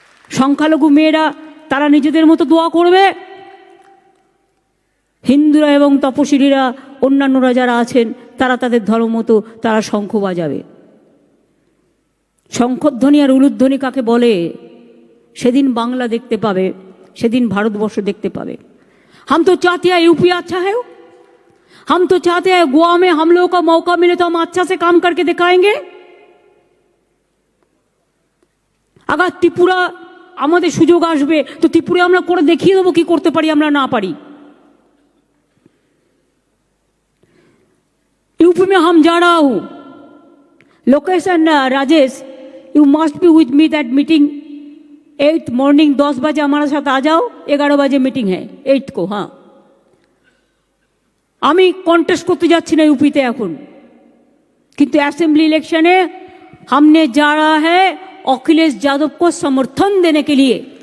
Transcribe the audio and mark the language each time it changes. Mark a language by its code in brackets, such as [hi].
[bn] সংখ্যালঘু মেয়েরা তারা নিজেদের মতো দোয়া করবে, হিন্দুরা এবং তপশিলীরা, অন্যান্যরা যারা আছেন, তারা তাদের ধর্ম মতো তারা শঙ্খ বাজাবে। শঙ্খধ্বনি আর উলুধ্বনি কাকে বলে সেদিন বাংলা দেখতে পাবে, সেদিন ভারতবর্ষ দেখতে পাবে। [hi] हम तो चाहते हैं यूपी अच्छा है, हम तो चाहते हैं गोवा में हम लोगों का मौका मिले तो हम अच्छा से काम करके दिखाएंगे। अगर त्रिपुरा [bn] আমাদের সুযোগ আসবে তো ত্রিপুরা আমরা করে দেখিয়ে দেবো কি করতে পারি, আমরা না পারি। [hi] यूपी में हम जा रहा हूं, location Rajesh, [en] you must be with me that meeting [hi] 8 morning 10 बजे हमारे साथ आ जाओ, 11 बजे मीटिंग है 8 को। [bn] हाँ, আমি কন্টেস্ট করতে যাচ্ছি না ইউপিতে এখন, কিন্তু অ্যাসেম্বলি ইলেকশনে [hi] हमने जा रहा है अखिलेश यादव को समर्थन देने के लिए।